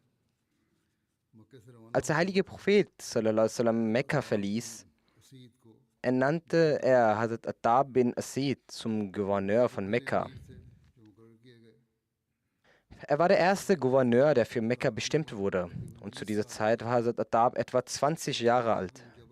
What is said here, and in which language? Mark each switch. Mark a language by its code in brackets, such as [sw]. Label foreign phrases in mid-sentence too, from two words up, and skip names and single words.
[de] Als der heilige Prophet [ar] صلى الله عليه وسلم [de] Mekka verließ, ernannte er Hazrat Attab bin Asid zum Gouverneur von Mekka. Er war der erste Gouverneur, der für Mekka bestimmt wurde, und zu dieser Zeit war Hazrat Attab etwa 20 Jahre alt.